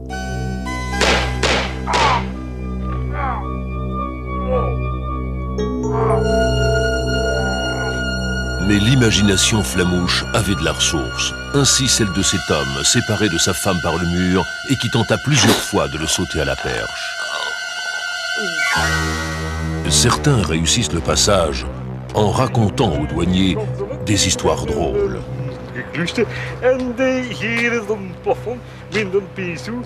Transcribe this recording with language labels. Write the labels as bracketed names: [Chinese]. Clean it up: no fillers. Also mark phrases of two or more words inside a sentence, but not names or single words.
[French] Mais l'imagination flamouche avait de la ressource, ainsi celle de cet homme séparé de sa femme par le mur et qui tenta plusieurs fois de le sauter à la perche. Certains réussissent le passage en racontant aux douaniers des histoires drôles. [Dutch] En hier is een plafond met een pisou.